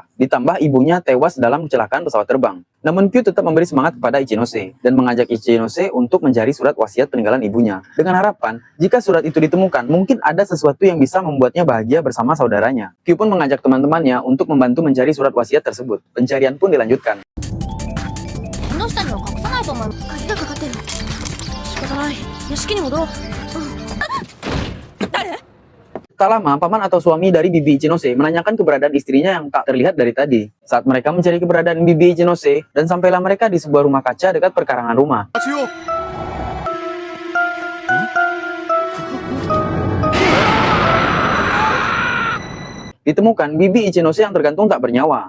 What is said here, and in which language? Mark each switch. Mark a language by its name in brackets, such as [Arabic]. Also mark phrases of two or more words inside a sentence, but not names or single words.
[Indonesian] Ditambah ibunya tewas dalam kecelakaan pesawat terbang. Namun Kyu tetap memberi semangat kepada Ichinose dan mengajak Ichinose untuk mencari surat wasiat peninggalan ibunya. Dengan harapan, jika surat itu ditemukan, mungkin ada sesuatu yang bisa membuatnya bahagia bersama saudaranya. Kyu pun mengajak teman-temannya untuk membantu mencari surat wasiat tersebut. Pencarian pun dilanjutkan. [Japanese] この下には隠さないと思う。鍵がかかってる。仕方ない。屋敷に戻ろう。誰？ [Indonesian] Tak lama, paman atau suami dari Bibi Ichinose menanyakan keberadaan istrinya yang tak terlihat dari tadi. Saat mereka mencari keberadaan Bibi Ichinose, dan sampailah mereka di sebuah rumah kaca dekat perkarangan rumah. Ditemukan Bibi Ichinose yang tergantung tak bernyawa.